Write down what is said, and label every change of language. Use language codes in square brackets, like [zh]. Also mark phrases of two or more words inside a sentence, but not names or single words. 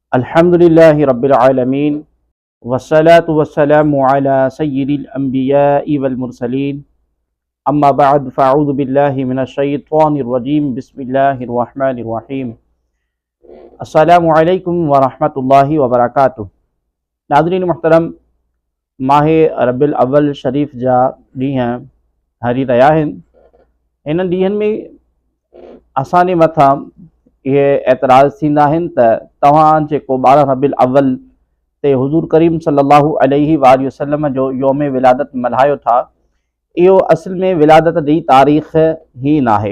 [ar] الحمد لله رب العالمين والصلاة والسلام على سيد الأنبياء والمرسلين أما بعد فأعوذ بالله من الشيطان الرجيم بسم الله الرحمن الرحيم السلام عليكم ورحمة الله وبركاته. [sd] नाज़रीन मुहतरम, माह रब्बिल अव्वल शरीफ़ जा ॾींहं हरी रहिया आहिनि। इन ॾींहंनि में असांजे मथां इहे एतराज़ थींदा आहिनि त तव्हां जेको 12 रब्बिल अव्वल ते हुज़ूर करीम [ar] صلى الله عليه وسلم [sd] जो योम विलादत मल्हायो था, इहो असल में विलादत जी तारीख़ ही न आहे।